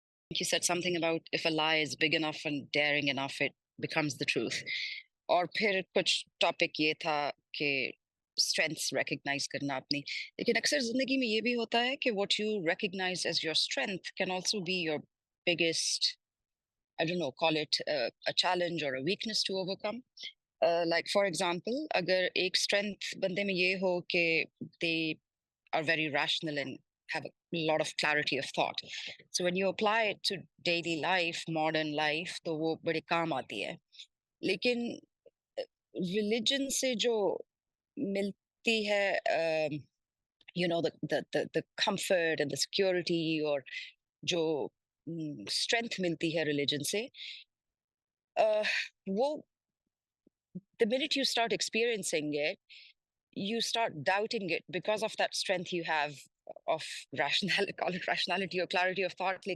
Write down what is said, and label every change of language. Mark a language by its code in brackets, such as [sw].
[en] you said something about if a lie is big enough and daring enough, it becomes the truth. [hi] और फिर कुछ topic ये था कि स्ट्रेंथ्स रिकॉग्नाइज करना अपनी, लेकिन अक्सर जिंदगी में ये भी होता है कि [en] What you recognise as your strength can also be your biggest, I don't know, call it a challenge or a weakness to overcome. Like for example, [hi] अगर एक strength बंदे में ये हो कि [en] they are very rational and have a lot of clarity of thought. So when you apply it to daily life, modern life, [hi] तो वो बड़े काम आती है. लेकिन रिलीजन से जो मिलती है, [en] you know, the comfort and the security, [hi] और जो strength मिलती है रिलीजन से, [en] uh, वो the minute you start experiencing it, you start doubting it because of that strength you have of rationality, call it rationality or clarity of thought.